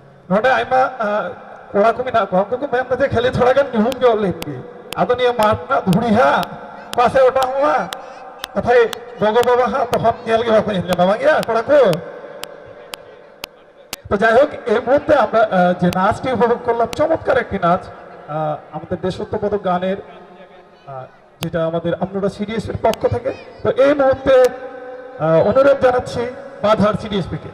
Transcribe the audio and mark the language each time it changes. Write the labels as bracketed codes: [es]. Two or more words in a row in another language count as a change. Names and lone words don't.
[sat] ᱱᱚᱰᱮ ᱟᱭᱢᱟ ᱠᱚᱲᱟ ᱠᱚ ᱢᱮᱱᱟᱜ ᱠᱚᱣᱟ ᱩᱱᱠᱩ ᱠᱚ ᱢᱮᱱᱫᱟ ᱡᱮ ᱠᱷᱟᱹᱞᱤ ᱛᱷᱚᱲᱟ ᱜᱟᱱ ᱧᱩᱦᱩᱢ ᱧᱚᱜ ᱞᱮᱱᱜᱮ ᱟᱫᱚ ᱱᱤᱭᱟᱹ ᱢᱟᱴᱷ ᱨᱮᱱᱟᱜ ᱫᱷᱩᱲᱤ ᱦᱟᱸᱜ ᱯᱟᱥᱮ ᱚᱴᱟᱝᱚᱜᱼᱟ ᱠᱟᱛᱷᱟᱭ ᱜᱚᱜᱚ ᱵᱟᱵᱟ ᱦᱟᱸᱜ ᱛᱚᱠᱷᱚᱱ ᱧᱮᱞ ᱜᱮ ᱵᱟᱠᱚ ᱧᱮᱞ ᱧᱟᱢᱟ ᱵᱟᱝ ᱜᱮᱭᱟ ᱠᱚᱲᱟ ᱠᱚ। [bn] তো যাই হোক এই মুহূর্তে আমরা যে নাচটি উপভোগ করলাম চমৎকার একটি নাচ আমাদের দেশাত্মবোধক গানের যেটা আমাদের আমরা সিডিএস এর পক্ষ থেকে। তো এই মুহূর্তে অনুরোধ জানাচ্ছি বাধার সিডিএসপি কে।